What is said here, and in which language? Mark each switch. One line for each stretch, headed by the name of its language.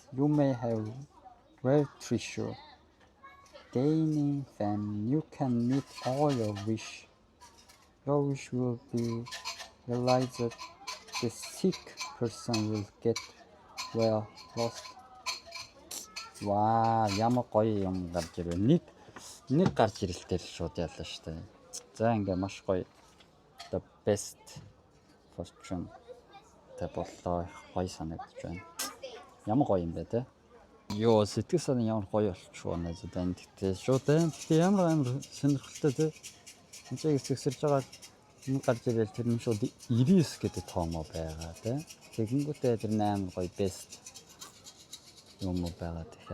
English: You may have rare treasure. Gaining fame, you can meet all your wish. Your wish will be realized. The sick person will get well lost.
Mongolian: Wow, ямар гоё юм гарч ирв. Нэг гарч ирэлтэй л шууд яллаа шүү дээ. За ингээ маш гоё.
English: The best fortune
Mongolian: тэ боллоо. Гоё санагдаж байна. Ямар гоё юм бэ те? Йоо, сэтгэл санаа ямар гоё болчихвоо нэ зэ тань тэгтээ шууд те. Тэгтээ ямар сонирхолтой те. Эцэг эцэгсэрж байгаа энэ гарч ирэл тэр нь шууд 99 гэдэг тоомоо байгаа те. Тэгэнгүүтээ тэр 8 гоё best юм байгаа те.